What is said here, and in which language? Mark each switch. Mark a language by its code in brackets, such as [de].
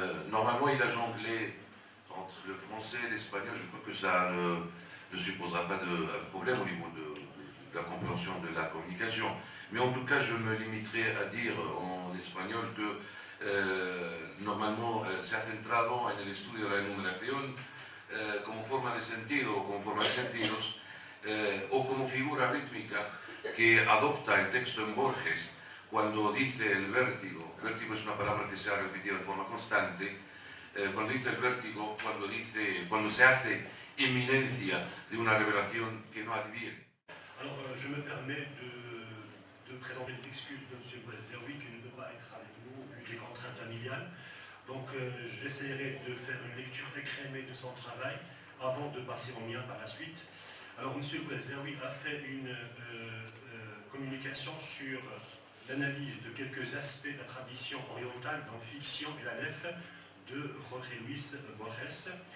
[fr] Normalement, il a jonglé entre le français et l'espagnol. Je crois que ça ne supposera pas de problème au niveau de la compréhension de la communication. Mais en tout cas, je me limiterai à dire en espagnol que normalement [es] se ha centrado en el estudio de la enumeración como forma de sentido o como forma de sentidos o como figura rítmica que adopta el texto en Borges cuando dice el vértigo. Vértigo es una palabra que se ha repetido de forma constante. Cuando dice el vértigo, cuando se hace inminencia de una revelación que no adviene. [fr] Alors, je me permets de présenter les excuses de M. Boiseroui qui ne peut pas être avec nous vu les contraintes familiales. Donc, j'essaierai de faire une lecture écrémée de son travail avant de passer au mien par la suite. Alors, M. Boiseroui a fait une communication sur l'analyse de quelques aspects de la tradition orientale dans Fiction et la Nef de Jorge Luis Borges.